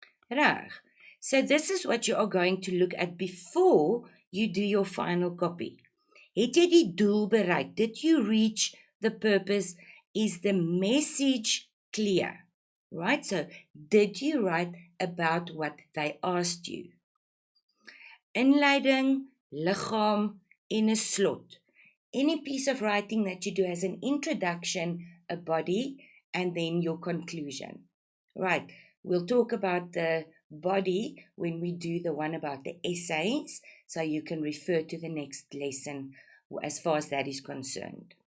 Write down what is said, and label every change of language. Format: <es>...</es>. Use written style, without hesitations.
<en>Reg. So this is what you are going to look at before you do your final copy.</en> <af>Het jy die doel bereik?</af> <en>Did you reach the purpose? Is the message clear? Right? So, did you write about what they asked you?</en> <af>Inleiding, liggaam, en 'n slot.</af> <en>Any piece of writing that you do has an introduction, a body, and then your conclusion. Right. We'll talk about the body when we do the one about the essays, so you can refer to the next lesson as far as that is concerned.</en>